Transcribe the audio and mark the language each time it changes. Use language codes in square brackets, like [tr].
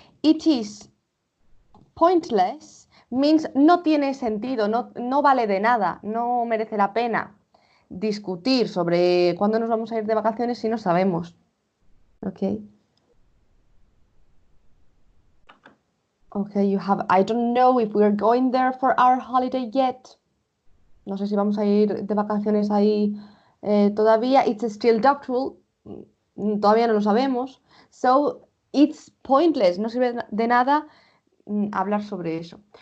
[en] It is pointless means [es] no tiene sentido, no vale de nada, no merece la pena discutir sobre cuándo nos vamos a ir de vacaciones si no sabemos. [en] Okay. Okay, you have, I don't know if we're going there for our holiday yet. [es] No sé si vamos a ir de vacaciones ahí todavía. [en] It's still doubtful. [es] Todavía no lo sabemos. [en] So, it's pointless. [es] No sirve de nada hablar sobre eso.